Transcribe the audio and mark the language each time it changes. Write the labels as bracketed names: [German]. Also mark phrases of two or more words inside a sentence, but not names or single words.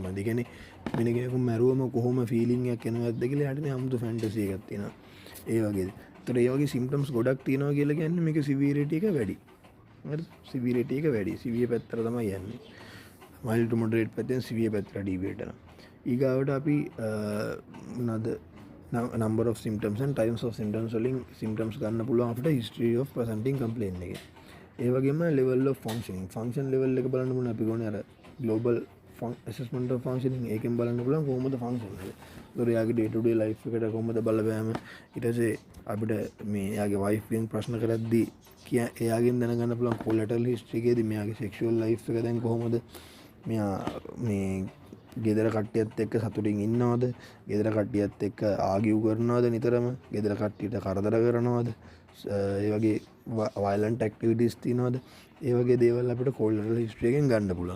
[Sinhala] ඒ කියන්නේ වෙන කෙනෙකු මැරුවම කොහොම ෆීලිං එකක් එනවද කියලා යාට නේ 아무තු ෆැන්ටසි එකක් තියෙනවා. ඒ වගේද. ඒතර ඒ වගේ සිම්ප්ටම්ස් ගොඩක් තියෙනවා කියලා කියන්නේ මේක සිවියරිටි එක වැඩි. හරිද? සිවියරිටි එක වැඩි. සිවිය පැත්තට තමයි යන්නේ. [English] mild to moderate [Sinhala] පැත්තෙන් සිවිය පැත්තට ඩීවියේට් වෙනවා. ඊගාවට අපි මොනවාද [English] number of symptoms and types of symptoms වලින් symptoms [Sinhala] ගන්න පුළුවන් [English] after history of presenting complaint එකේ. [Sinhala] ඒ වගේම [English] level of functioning function level [Sinhala] එක බලන්න පුළුවන් අපි ගොනේ අර [English] global assessment of functioning [Sinhala] ඒකෙන් බලන්න පුළුවන් කොහොමද function එක. ඒතකොට යාගේ [English] day to day life [Sinhala] එකට කොහොමද බලපෑම ඊට පස්සේ අපිට මේ යාගේ wife ගෙන් ප්‍රශ්න කරද්දී එයාගෙන් දැනගන්න පුළුවන් [English] collateral history [Sinhala] එකේදී මෙයාගේ [English] sexual life [Sinhala] එක දැන් කොහොමද මෙයා මේ ගෙදර කට්ටියත් එක්ක සතුටින් ඉන්නවද ගෙදර කට්ටියත් එක්ක ආගියු කරනවද නිතරම ගෙදර කට්ටියට කරදර කරනවද ඒ වගේ [English] violent activities [Sinhala] තියෙනවද ඒ වගේ දේවල් අපිට [English] collateral history [Sinhala] එකෙන් ගන්න පුළුවන්.